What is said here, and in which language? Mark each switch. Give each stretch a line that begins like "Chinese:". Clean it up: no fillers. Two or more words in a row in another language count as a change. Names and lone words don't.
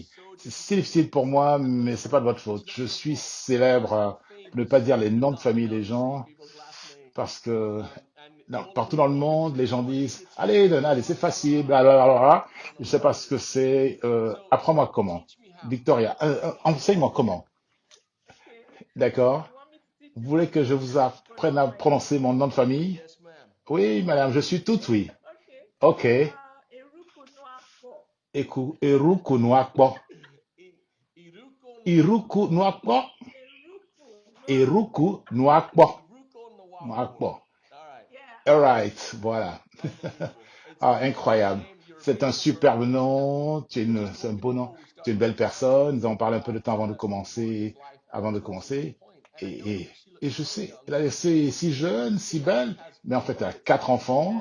French: C'est difficile pour moi, mais c'est pas de votre faute. Je suis célèbre pour ne pas dire les noms de famille des gens, parce que partout dans le monde, les gens disent « Allez, Donald, c'est facile, blablabla. » Je ne sais pas ce que c'est. Apprends-moi comment. Victoria, enseigne-moi comment. D'accord? Vous voulez que je vous apprenne à prononcer mon nom de famille? Oui, madame, je suis toute oui. Ok. Eruku Nwakpo. Iruku Nwakpo. Eruku Nwakpo. Nwakpo.
English: All right,
French: voilà. Ah, incroyable. C'est un superbe nom. C'est un beau nom. Tu es une belle personne. Nous avons parlé un peu de temps avant de commencer. Et, et je sais, elle a laissé si jeune, si belle, mais en fait, elle a 4 enfants.